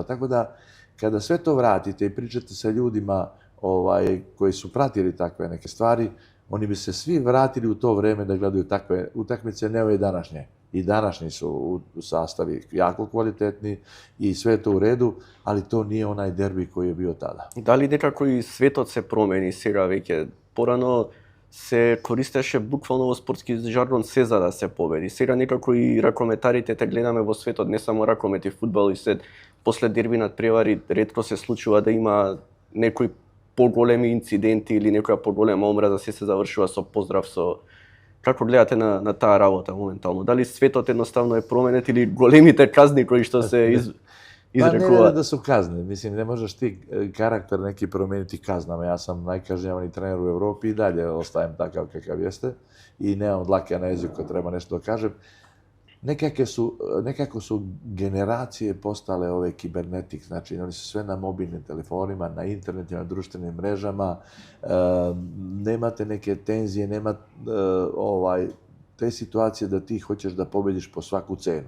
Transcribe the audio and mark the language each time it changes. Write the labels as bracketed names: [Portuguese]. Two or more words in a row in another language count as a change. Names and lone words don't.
[Serbian] Tako da, kada sve to vratite i pričate sa ljudima koji su pratili takve neke stvari, oni bi se svi vratili u to vreme da gledaju takve utakmice, ne ove današnje. I današnji su u sastavi jako kvalitetni i sve je to u redu, ali to nije onaj derbi koji je bio tada. Da li nekako i [Macedonian] светот се промени сега веќе? Порано се користеше буквално во спортски жаргон се за да се победи. Сега некако и ракометарите те гледаме во светот, не само ракомет и фудбал и се после дерби надпревари ретко се случува да има некои поголеми инциденти или некоја поголема омраза, се завршува со поздрав, со... Како гледате на таа работа моментално? Дали светот едноставно е променет или големите казни кои што се изрекуваат? [Serbian] Pa ne da su kazne, mislim, ne možeš ti karakter neki promijeniti kaznama. Ja sam najkažnjavani trener u Evropi i dalje ostajem takav kakav jeste i nemam dlake na jeziku kad treba nešto da kažem. Nekako su generacije postale ove kibernetik, znači oni su sve na mobilnim telefonima, na internetima, na društvenim mrežama, nemate neke tenzije, nema te situacije da ti hoćeš da pobediš po svaku cenu.